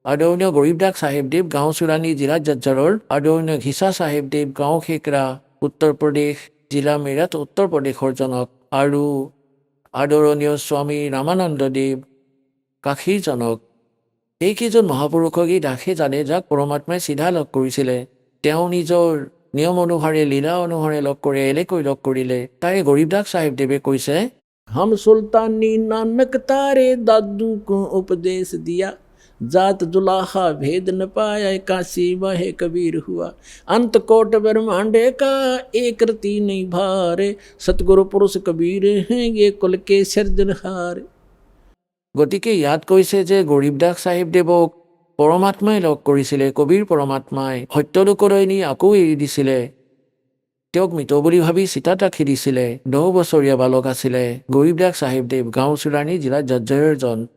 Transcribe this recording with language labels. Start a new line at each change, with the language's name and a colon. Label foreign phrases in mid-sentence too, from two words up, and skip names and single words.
Assamese: আদৰণীয় গৰীবদাস চাহেবদেৱ গাঁও চুৰাণী জিলা জজ্জাৰৰ, আদৰণীয় ঘিচা চাহেবদেৱ গাঁও খেকৰা উত্তৰ প্ৰদেশ জিলা মেৰাট উত্তৰ প্ৰদেশৰ জনক, আৰু আদৰণীয় স্বামী ৰামানন্দদেৱ কাশীৰ জনক। এইকেইজন মহাপুৰুষকেই দাসে জানে যাক পৰমাত্মাই চিধা লগ কৰিছিলে। তেওঁ নিজৰ নিয়ম অনুসাৰে লীলা অনুসাৰে লগ কৰি এনেকৈ লগ কৰিলে। তাৰে গৰীবদাস চাহেবদেৱে কৈছে,
Hindi: हम सुल्तानी नानक तारे दादू को उपदेश दिया, जात जुलाहा भेद न पाया, काशी वह कबीर हुआ, अंत कोट ब्रह्मांडे का एक रति नहीं भारे, सतगुरु पुरुष कबीर हैं ये कुल के सिरजनहार।
Assamese: গতিকে ইয়াত কৈছে যে গৰীবদাস চাহেবদেৱক পৰমাত্মাই লগ কৰিছিলে। কবিৰ পৰমাত্মাই সত্যলোকলৈ নি আকৌ এৰি দিছিলে। তেওঁক মৃত বুলি ভাবি চিতাত ৰাখি দিছিলে। 10 বছৰীয়া বালক আছিলে গৰীবদাস চাহেবদেৱ গাঁও চুৰাণী জিলাত জজ্জৰজন।